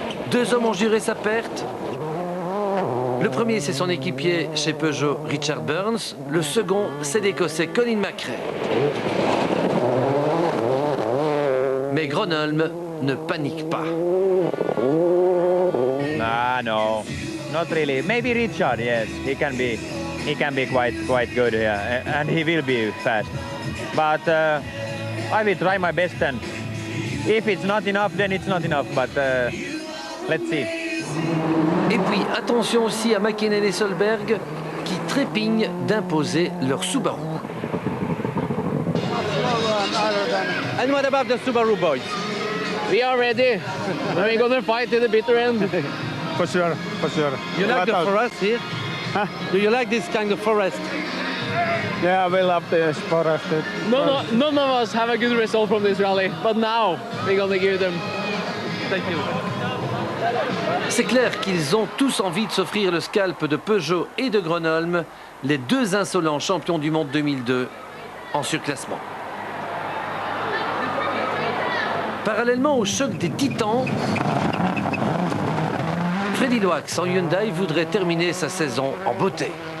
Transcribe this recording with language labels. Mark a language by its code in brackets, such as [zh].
[fr] Deux hommes ont juré sa perte. Le premier, c'est son équipier chez Peugeot, Richard Burns. Le second, c'est l'Écossais Colin McRae. Mais Gronholm ne panique pas. [en] Ah, no, not really. Maybe Richard, yes, he can be quite good here, and he will be fast. But I will try my best, and if it's not enough, then it's not enough. But let's see. [fr] Et puis, attention aussi à McKinnon et Solberg qui trépignent d'imposer leur Subaru. [en] And what about the Subaru boys? We are ready. We're going to fight to the bitter end. For sure, for sure. You like the forest here? Huh? Do you like this kind of forest? Yeah, we love this forest. None of us have a good result from this rally, but now we're going to give them. Thank you. [fr] C'est clair qu'ils ont tous envie de s'offrir le scalp de Peugeot et de Gronholm, les deux insolents champions du monde 2002 en surclassement. Parallèlement au choc des titans, Freddy Loax en Hyundai voudrait terminer sa saison en beauté.